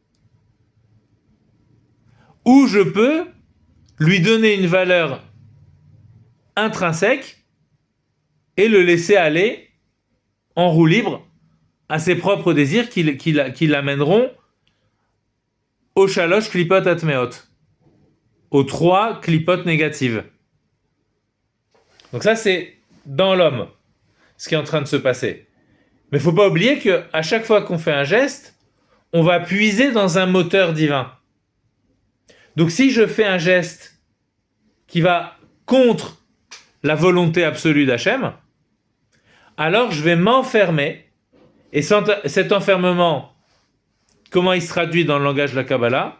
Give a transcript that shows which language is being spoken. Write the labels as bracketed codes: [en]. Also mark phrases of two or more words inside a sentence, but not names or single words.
[fr] ou je peux lui donner une valeur intrinsèque et le laisser aller en roue libre à ses propres désirs qui l'amèneront au [he] shalosh klipot atmeot, [fr] aux 3 clipotes négatives. Donc ça, c'est dans l'homme, ce qui est en train de se passer. Mais il ne faut pas oublier qu'à chaque fois qu'on fait un geste, on va puiser dans un moteur divin. Donc si je fais un geste qui va contre la volonté absolue d'Hachem, alors je vais m'enfermer, et cet enfermement, comment il se traduit dans le langage de la Kabbalah?